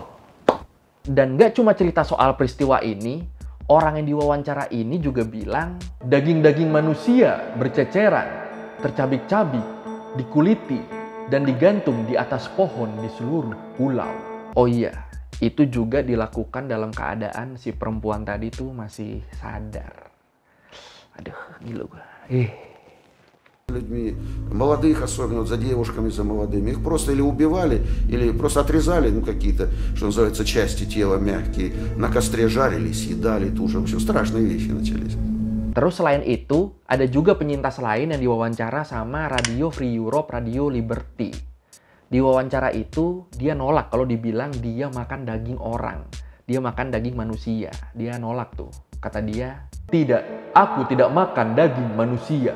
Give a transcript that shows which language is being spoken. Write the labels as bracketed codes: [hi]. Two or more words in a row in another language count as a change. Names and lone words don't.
[id] Dan gak cuma cerita soal peristiwa ini, orang yang diwawancara ini juga bilang, daging-daging manusia berceceran, tercabik-cabik, dikuliti, dan digantung di atas pohon di seluruh pulau. Oh iya. Itu juga dilakukan dalam keadaan si perempuan tadi tuh masih sadar. Aduh, gila gue. [ru] Людьми, молодых особенно, за девушками, за молодыми. Их просто или убивали, или просто отрезали, какие-то, что называется, части тела мягкие. На костре жарили, съедали, это уже все страшные вещи начались. [id] Terus selain itu, ada juga penyintas lain yang diwawancara sama Radio Free Europe, Radio Liberty. Di wawancara itu, dia nolak kalau dibilang dia makan daging orang. Dia makan daging manusia. Dia nolak tuh. Kata dia, "Tidak, aku tidak makan daging manusia.